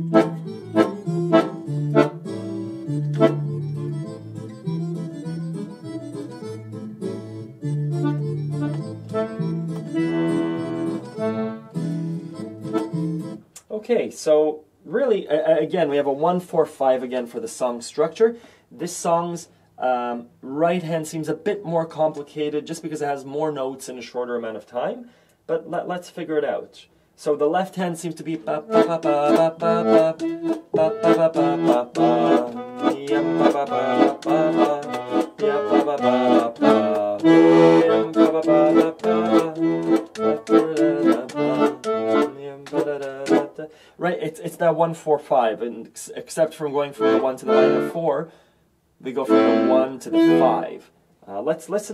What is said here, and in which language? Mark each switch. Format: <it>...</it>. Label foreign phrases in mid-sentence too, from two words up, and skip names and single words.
<en>Okay, so really, again, we have a 1-4-5 again for the song structure. This song's right hand seems a bit more complicated just because it has more notes in a shorter amount of time, but let's figure it out. So the left hand seems to be ba ba ba ba ba ba ba ba ba ba ba ya ba ba ba ba ya ba ba ba ba ya ba ba ba ba. Right, it's that 1-4-5, and except from going from the 1 to the minor 4, we go from the 1 to the 5. Let's listen.</en>